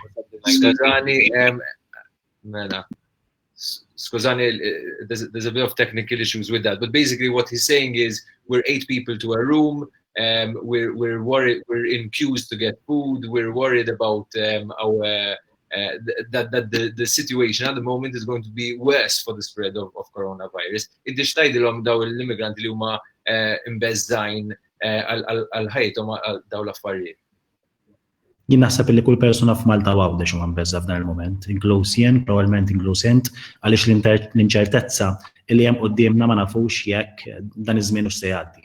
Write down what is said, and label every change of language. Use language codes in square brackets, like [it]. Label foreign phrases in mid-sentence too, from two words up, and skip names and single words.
[en] Scusani, there's a bit of technical issues with that, but basically what he's saying is we're 8 people to a room. We're worried. We're in queues to get food. We're worried about our that the situation at the moment is going to be worse for the spread of coronavirus. [mt] Inti xtajdilhom daw l-immigranti li huma imbeżżajn għal ħajthom għal daw l-affarijiet. Jien naħseb li kull persuna f'Malta għawdex huma mbeżza f'dan il-moment, inkluż jien, probabbilment inkluż int, għaliex l-inċertezza li hemm qudiemna ma nafux jekk dan iż-żmien hux se jgħaddi.